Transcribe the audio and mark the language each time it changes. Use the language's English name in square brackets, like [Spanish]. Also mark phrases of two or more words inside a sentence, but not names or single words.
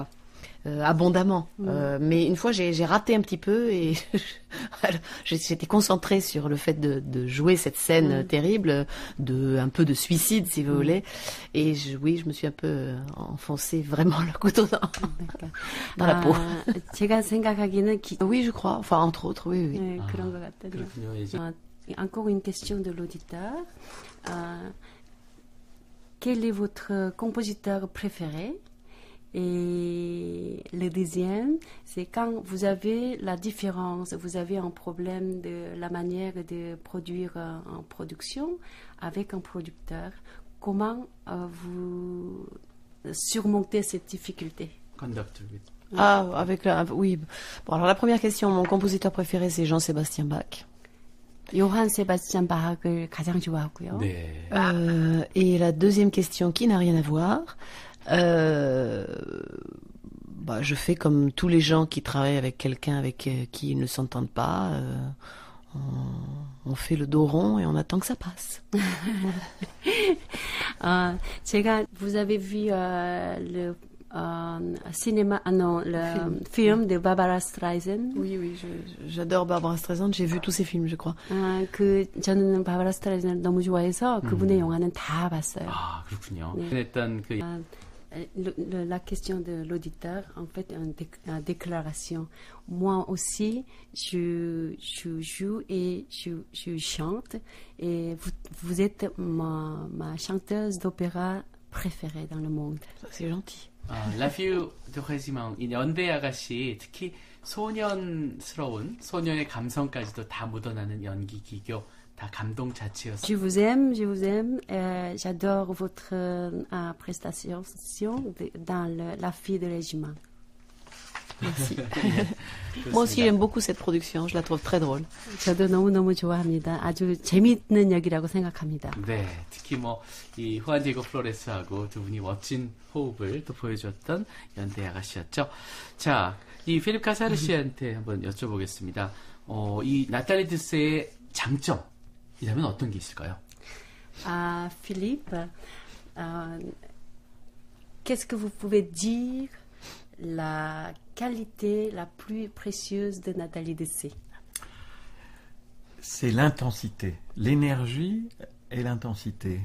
[French] Abondamment. Mais une fois, j'ai raté un petit peu et j'étais concentrée sur le fait de jouer cette scène terrible, un peu de suicide, si vous voulez. Et je me suis un peu enfoncé vraiment le couteau dans la peau. [Korean] 제가 생각하기는 [French] Oui, je crois. Enfin, entre autres, oui. [Korean] 네, 그런 것 같아요. [French] Encore une question de l'auditeur. Quel est votre compositeur préféré? Et le deuxième, c'est quand vous avez la différence, vous avez un problème de la manière de produire en production avec un producteur, comment vous surmontez cette difficulté? Conductor. Ah, oui. Bon, alors la première question, mon compositeur préféré, c'est Jean-Sébastien Bach. [Korean] 요한 세바스찬 바흐를 가장 좋아하고요. 네. [French] Et la deuxième question, qui n'a rien à voir, je fais comme tous les gens qui travaillent avec quelqu'un avec qui ils ne s'entendent pas. On fait le dos rond et on attend que ça passe. Vous avez vu le film de Barbara Streisand. Oui, j'adore Barbara Streisand. J'ai vu tous ses films, je crois. [Korean] 저는 바바라 스트라이샌드를 너무 좋아해서 그분의 영화는 다 봤어요. 아, 그렇군요. 네. 일단 [French] La question de l'auditeur, en fait, une déclaration. Moi aussi, je joue et je chante. Et vous êtes ma chanteuse d'opéra préférée dans le monde. Ça, c'est gentil. [Korean] 라피우 드 레지망 이 연대 아가씨 특히 소년스러운 소년의 감성까지도 다 묻어나는 연기 기교 다 감동 자체였어요. [French] Je vous aime. J'adore votre prestation dans La fille de régiment. Merci. Moi aussi j'aime beaucoup cette production. Je la trouve très drôle. [Korean] 저도 너무너무 좋아합니다. 아주 재미있는 역이라고 생각합니다. 네, 특히 뭐 이 후안 디에고 플로레스하고 두 분이 멋진 호흡을 또 보여줬던 연대 아가씨였죠. 자, 이 필립 카사르 씨한테 한번 여쭤보겠습니다. 이 나탈리 드스의 장점이라면 어떤 게 있을까요? [French] Philippe, qu'est-ce que vous pouvez dire la qualité la plus précieuse de Nathalie Dessay? C'est l'intensité, l'énergie et l'intensité.